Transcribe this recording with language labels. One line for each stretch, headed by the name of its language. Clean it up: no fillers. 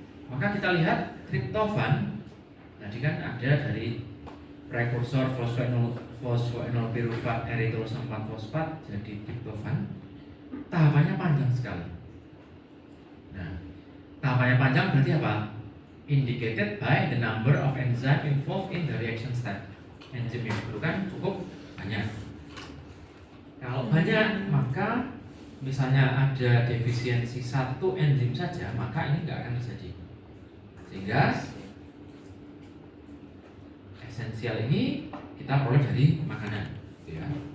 Indonesian: Maka kita lihat triptofan tadi kan ada dari prekursor fosfoenol pirufat eritrosa 4 fosfat jadi triptofan. Tahapannya panjang sekali. Nah, tahapannya panjang berarti apa?
English: Indicated by the number of enzyme involved in the reaction step.
Indonesian: Enzim yang diperlukan cukup banyak. Kalau banyak, maka misalnya ada defisiensi satu enzim saja, maka ini nggak akan terjadi. Sehingga esensial ini kita peroleh dari makanan, gitu ya.